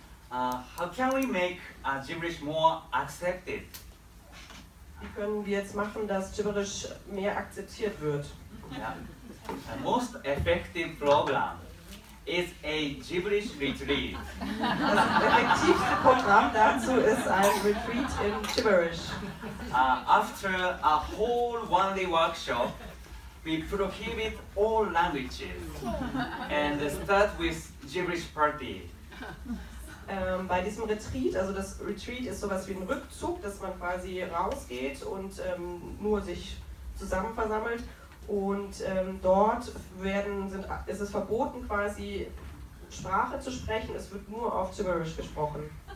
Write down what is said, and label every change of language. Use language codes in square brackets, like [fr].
[en] How can we make Gibberish more accepted? [de] Wie können wir jetzt machen, dass Gibberish mehr akzeptiert wird? [en] The most effective program is a Gibberish retreat. [de] Das effektivste Programm dazu ist ein Retreat in Gibberish. [en] After a whole one-day workshop, we prohibit all languages and start with Gibberish party. [de] Bei diesem Retreat, also das Retreat ist sowas wie ein Rückzug, dass man quasi rausgeht und nur sich zusammen versammelt, und dort ist es verboten, quasi Sprache zu sprechen, es wird nur auf Gibberish gesprochen.